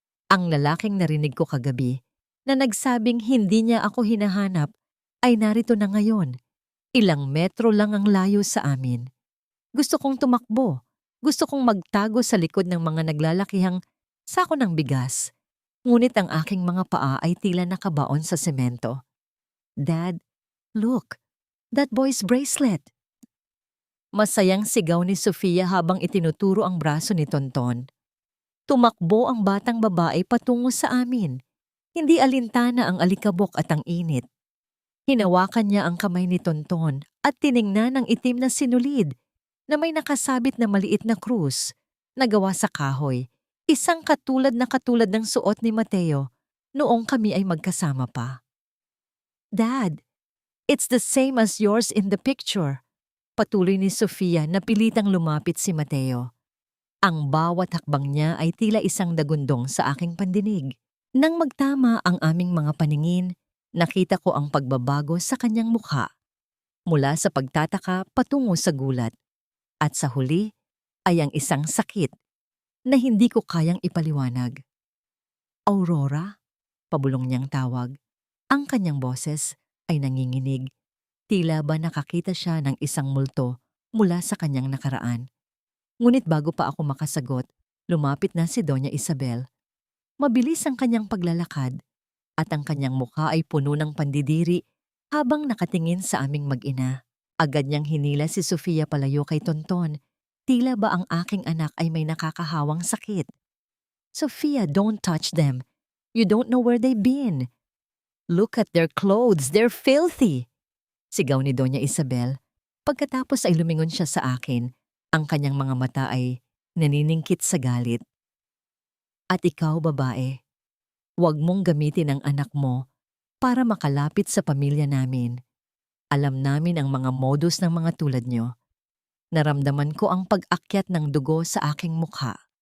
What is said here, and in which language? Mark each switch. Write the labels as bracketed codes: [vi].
[tl] Ang lalaking narinig ko kagabi na nagsabing hindi niya ako hinahanap ay narito na ngayon. Ilang metro lang ang layo sa amin. Gusto kong tumakbo. Gusto kong magtago sa likod ng mga naglalakihang sako ng bigas. Ngunit ang aking mga paa ay tila nakabaon sa semento. [en] Dad, look, that boy's bracelet. [tl] Masayang sigaw ni Sofia habang itinuturo ang braso ni Tonton. Tumakbo ang batang babae patungo sa amin. Hindi alintana ang alikabok at ang init. Hinawakan niya ang kamay ni Tonton at tiningnan ang itim na sinulid na may nakasabit na maliit na krus na gawa sa kahoy, isang katulad ng suot ni Mateo noong kami ay magkasama pa. [en] Dad, it's the same as yours in the picture. [tl] Patuloy ni Sofia na pilitang lumapit si Mateo. Ang bawat hakbang niya ay tila isang dagundong sa aking pandinig. Nang magtama ang aming mga paningin, nakita ko ang pagbabago sa kanyang mukha. Mula sa pagtataka patungo sa gulat. At sa huli ay ang isang sakit na hindi ko kayang ipaliwanag. Aurora? Pabulong niyang tawag. Ang kanyang boses ay nanginginig. Tila ba nakakita siya ng isang multo mula sa kanyang nakaraan. Ngunit bago pa ako makasagot, lumapit na si Doña Isabel. Mabilis ang kanyang paglalakad at ang kanyang mukha ay puno ng pandidiri habang nakatingin sa aming mag-ina. Agad niyang hinila si Sofia palayo kay Tonton. Tila ba ang aking anak ay may nakakahawang sakit. [en] Sofia, don't touch them. You don't know where they've been. Look at their clothes, they're filthy. [tl] Sigaw ni Doña Isabel. Pagkatapos ay lumingon siya sa akin. Ang kanyang mga mata ay naniningkit sa galit. At ikaw, babae, huwag mong gamitin ang anak mo para makalapit sa pamilya namin. Alam namin ang mga modus ng mga tulad nyo. Naramdaman ko ang pag-akyat ng dugo sa aking mukha.